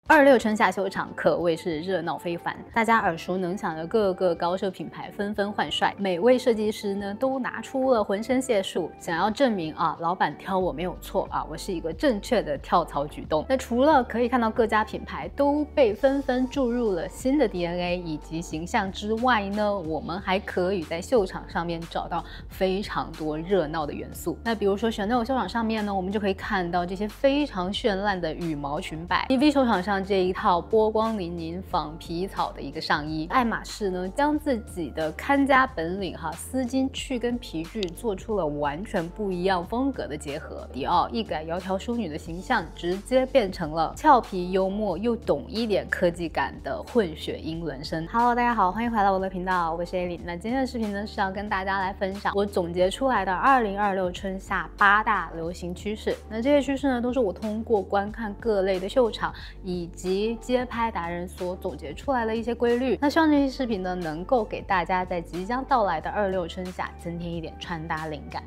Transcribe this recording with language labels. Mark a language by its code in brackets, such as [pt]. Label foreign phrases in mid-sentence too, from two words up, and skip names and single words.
[zh] 26 春夏秀場可謂是熱鬧非凡，大家耳熟能詳的各個高奢品牌紛紛換帥，每位設計師呢都拿出了渾身解數，想要證明老闆挑我沒有錯我是一個正確的跳槽舉動。那除了可以看到各家品牌都被紛紛注入了新的 DNA 以及形象之外呢，我們還可以在秀場上面找到非常多熱鬧的元素。那比如說 Chanel 秀場上面呢，我們就可以看到這些非常绚爛的羽毛裙擺 ，LV 秀場上这一套波光粼粼仿皮草的一個上衣，愛馬仕呢將自己的看家本領絲巾去跟皮具做出了完全不一樣風格的結合。迪奧一改窈窕淑女的形象，直接變成了俏皮幽默又懂一點科技感的混血英倫身。Hello， 大家好，歡迎回到我的頻道，我是 Aileen。那今天的視頻呢是要跟大家來分享我總結出來的2026春夏8大流行趨勢。那這些趨勢呢都是我通過觀看各類的秀場以及街拍達人所總結出來的一些規律，那希望這些視頻呢能夠給大家在即將到來的26春夏增添一點穿搭靈感。